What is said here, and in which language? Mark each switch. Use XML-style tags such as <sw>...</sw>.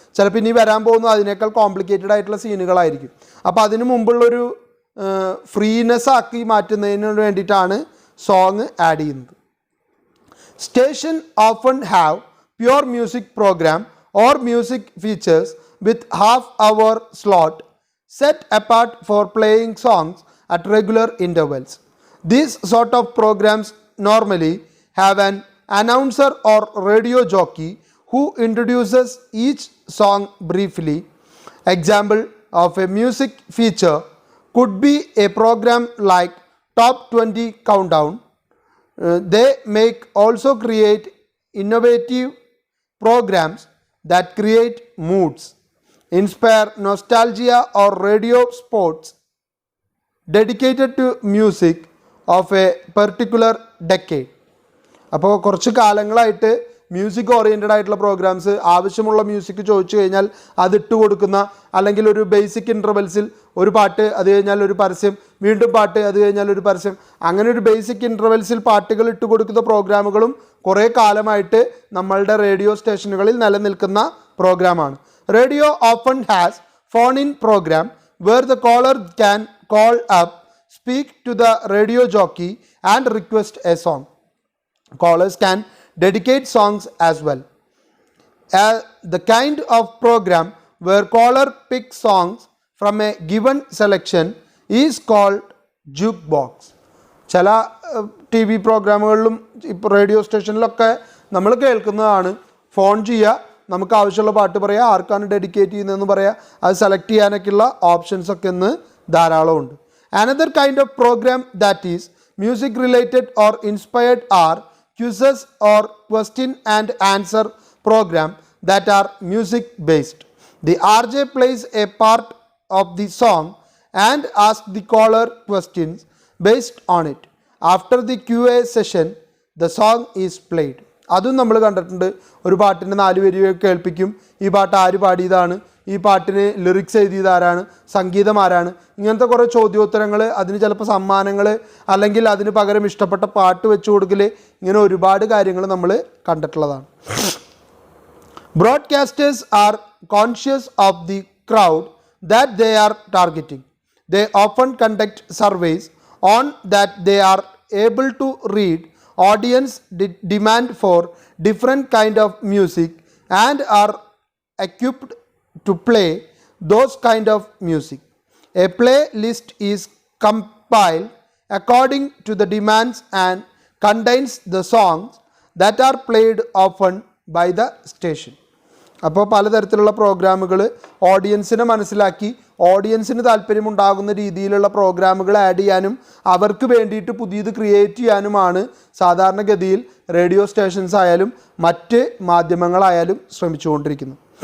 <ml>ചിലപ്പോൾ ഇനി വരാൻ പോകുന്നത് അതിനേക്കാൾ കോംപ്ലിക്കേറ്റഡ് ആയിട്ടുള്ള സീനുകളായിരിക്കും. അപ്പോൾ അതിന് മുമ്പുള്ളൊരു ഫ്രീനെസ് ആക്കി മാറ്റുന്നതിന് വേണ്ടിയിട്ടാണ് സോങ് ആഡ് ചെയ്യുന്നത്.</ml> <en>Station often have pure music programme or music features with half-hour slot set apart for playing songs at regular intervals. These sort of programs normally have an announcer or radio jockey who introduces each song briefly. Example of a music feature could be a program like Top 20 Countdown. They make also create innovative programs that create moods, inspire nostalgia or radio sports dedicated to music of a particular decade.</en> <ml>അപ്പോൾ കുറച്ച് കാലങ്ങളായിട്ട് music oriented ആയിട്ടുള്ള programmes, ആവശ്യമുള്ള music ചോദിച്ചു കഴിഞ്ഞാൽ അത് ഇട്ട് കൊടുക്കുന്ന, അല്ലെങ്കിൽ ഒരു ബേസിക് ഇൻ്റർവെൽസിൽ ഒരു പാട്ട്, അത് കഴിഞ്ഞാൽ ഒരു പരസ്യം, വീണ്ടും പാട്ട്, അത് കഴിഞ്ഞാൽ ഒരു പരസ്യം, അങ്ങനെ ഒരു ബേസിക് ഇൻ്റർവെൽസിൽ പാട്ടുകൾ ഇട്ട് കൊടുക്കുന്ന പ്രോഗ്രാമുകളും കുറേ കാലമായിട്ട് നമ്മളുടെ റേഡിയോ സ്റ്റേഷനുകളിൽ നിലനിൽക്കുന്ന പ്രോഗ്രാമാണ്.</ml> <en>Radio often has phone in programme where the caller can call up, speak to the radio jockey and request a song. Callers can dedicate songs as well. The kind of program where caller picks songs from a given selection is called jukebox.</en> <ml>ചില T V പ്രോഗ്രാമുകളിലും ഇപ്പോൾ radio സ്റ്റേഷനിലൊക്കെ നമ്മൾ കേൾക്കുന്നതാണ്. Phone ചെയ്യുക, നമുക്ക് ആവശ്യമുള്ള പാട്ട് പറയുക, ആർക്കാണ് ഡെഡിക്കേറ്റ് ചെയ്യുന്നതെന്ന് പറയുക, അത് സെലക്ട് ചെയ്യാനൊക്കെയുള്ള ഓപ്ഷൻസ് ഒക്കെ ഇന്ന് ധാരാളമുണ്ട്.</ml> <en>Another kind of program that is music related or inspired are quizzes or question and answer program that are music based. The RJ plays a part of the song and asks the caller questions based on it. After the QA session, the song is played.</en> <ml>അതും നമ്മൾ കണ്ടിട്ടുണ്ട്. ഒരു പാട്ടിൻ്റെ 4 വരി കേൾപ്പിക്കും, ഈ പാട്ട് ആര് പാടിയതാണ്, ഈ പാട്ടിന് ലിറിക്സ് എഴുതിയത് ആരാണ്, സംഗീതം ആരാണ്, ഇങ്ങനത്തെ കുറേ ചോദ്യോത്തരങ്ങൾ, അതിന് ചിലപ്പോൾ സമ്മാനങ്ങൾ, അല്ലെങ്കിൽ അതിന് പകരം ഇഷ്ടപ്പെട്ട പാട്ട് വെച്ച് കൊടുക്കൽ, ഇങ്ങനെ ഒരുപാട് കാര്യങ്ങൾ നമ്മൾ കണ്ടിട്ടുള്ളതാണ്.</ml> <en>Broadcasters are conscious of the crowd that they are targeting. They often conduct surveys on that they are able to read audience demand for different kind of music and are equipped to play those kind of music. A playlist is compiled according to the demands and contains the songs that are played often by the station.</en> <ml>അപ്പോൾ പലതരത്തിലുള്ള പ്രോഗ്രാമുകൾ ഓഡിയൻസിനെ മനസ്സിലാക്കി ഓഡിയൻസിന് താല്പര്യമുണ്ടാകുന്ന രീതിയിലുള്ള പ്രോഗ്രാമുകൾ add ചെയ്യാനും അവർക്ക് വേണ്ടിയിട്ട് പുതിയത് ക്രിയേറ്റ് ചെയ്യാനുമാണ് സാധാരണഗതിയിൽ റേഡിയോ സ്റ്റേഷൻസ് ആയാലും മറ്റ് മാധ്യമങ്ങളായാലും ശ്രമിച്ചുകൊണ്ടിരിക്കുന്നത്.</ml>